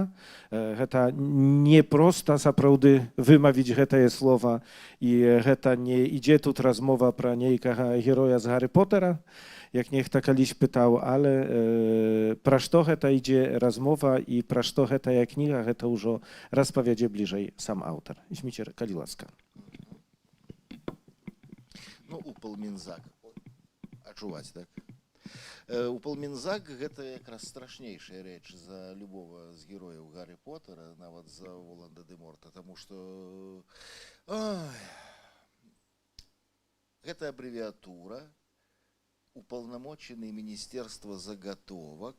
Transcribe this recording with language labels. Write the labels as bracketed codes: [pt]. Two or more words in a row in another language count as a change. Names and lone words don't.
[pl] To nie prosto naprawdę wymawiać te słowa i to nie idzie tu rozmowa pro niejkiego heroja z Harry Pottera, jak niech tak kiedyś pytał, ale pro co to idzie rozmowa i pro co to jak kniga, to już rozpowiedzie bliżej sam autor. Zmiecier Kaliłaska. [be] Ну, упал Мінзак. Адчуваць, так? Упал Мінзак – гэта якраз страшнейшая рэч за любого з герояў Гаррі Поттера, нават за Волан-де-Морта, таму што гэта абрэвіатура, упаўнамочаны Міністэрства загатовак.